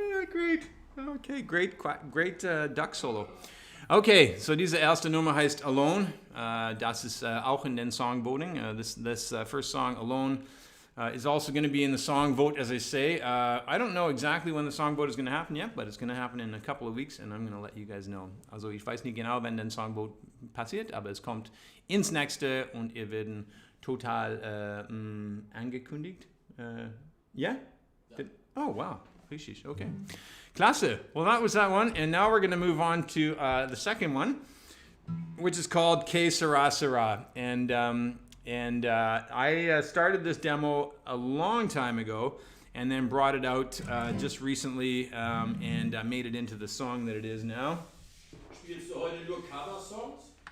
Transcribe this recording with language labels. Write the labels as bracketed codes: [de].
[en] Great. Okay, great duck solo. Okay, so [de] diese erste Nummer heißt Alone. Das ist auch in den Song voting. [en] This first song, Alone, is also going to be in the song vote, as I say. I don't know exactly when the song vote is going to happen yet, but it's going to happen in a couple of weeks, and I'm going to let you guys know. [de] Also ich weiß nicht genau, wenn der Song vote passiert, aber es kommt ins nächste und ihr werden total angekündigt. [en] Yeah? Oh, wow. [de] Richtig, okay. Klasse. [en] Well, that was that one, and now we're going to move on to the second one, which is called Que Sera Sera. And I started this demo a long time ago and then brought it out just recently and made it into the song that it is now. [de] Spielst du heute nur Cover-Songs?